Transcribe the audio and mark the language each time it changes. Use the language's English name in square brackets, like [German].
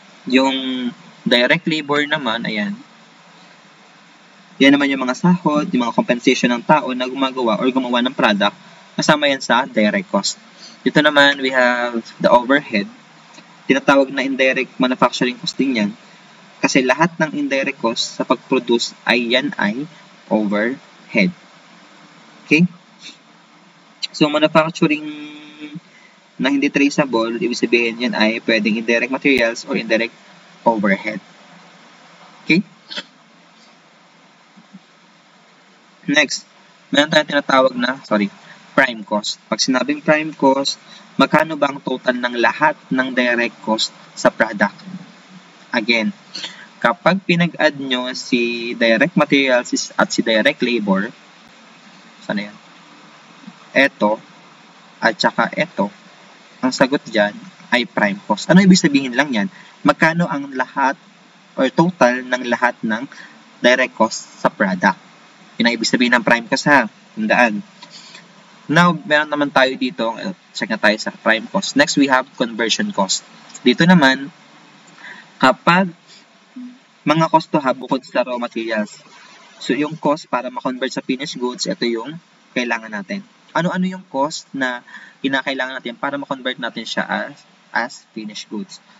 [Filipino] Yung direct labor naman, ayan, yan naman yung mga sahod, yung mga compensation ng tao na gumagawa or gumawa ng product, kasama yan sa direct cost. Dito naman, [English] we have the overhead. [Filipino] Tinatawag na indirect manufacturing cost din yan. Kasi lahat ng indirect cost sa pag-produce yan ay overhead. Okay? So, manufacturing na hindi traceable, ibig sabihin yan ay pwedeng indirect materials or indirect overhead. Okay? Next, meron tayong tinatawag na, prime cost. Pag sinabing prime cost, magkano ba ang total ng lahat ng direct cost sa product? Again, kapag pinag-add nyo si direct materials at si direct labor, sana yan? Ito, at saka ito, ang sagot dyan ay prime cost. Ano ibig sabihin lang yan? Magkano ang lahat or total ng lahat ng direct cost sa product? Yun ang ibig sabihin ng prime cost Tandaan. Now, meron naman tayo dito, check na tayo sa prime cost. [English] Next, we have conversion cost. [Filipino] Dito naman, kapag mga cost to have bukod sa raw materials. So, yung cost para ma-convert sa finished goods, ito yung kailangan natin. Ano-ano yung cost na kinakailangan natin para ma-convert natin siya as finished goods.